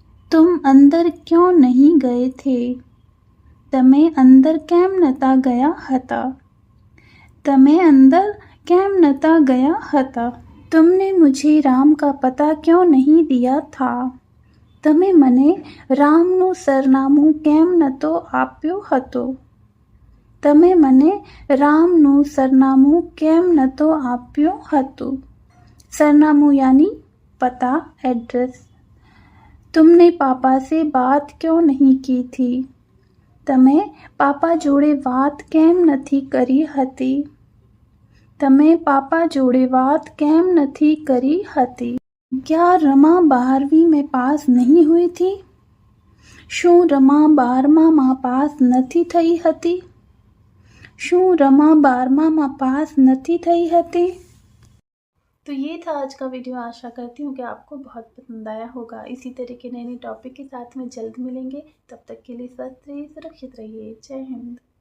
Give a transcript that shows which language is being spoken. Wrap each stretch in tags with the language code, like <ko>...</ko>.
<hi>तुम अंदर क्यों नहीं गए थे?</hi> <gu>તમે અંદર કેમ નતા ગયા હતા? તમે અંદર કેમ નતા ગયા હતા?</gu> <hi>तुमने मुझे राम का पता क्यों नहीं दिया था?</hi> <gu>તમે મને રામનું સરનામું કેમ નતો આપ્યો હતો? તમે મને રામનું સરનામું કેમ નતો આપ્યો હતો?</gu> <hi>सरनामू यानी पता, एड्रेस। तुमने पापा से बात क्यों नहीं की थी?</hi> <gu>તમે પાપા જોડે વાત કેમ નથી કરી હતી? તમે પાપા જોડે વાત કેમ નથી કરી હતી?</gu> <hi>क्या रमा 12वीं में पास नहीं हुई थी?</hi> <gu>શું रमा 12માં પાસ નથી થઈ હતી? શું रमा 12માં પાસ નથી થઈ હતી?</gu> <hi>तो ये था आज का वीडियो। आशा करती हूँ कि आपको बहुत पसंद आया होगा। इसी तरह के नए नए टॉपिक के साथ में जल्द मिलेंगे। तब तक के लिए स्वस्थ रहिए, सुरक्षित रहिए। जय हिंद।</hi>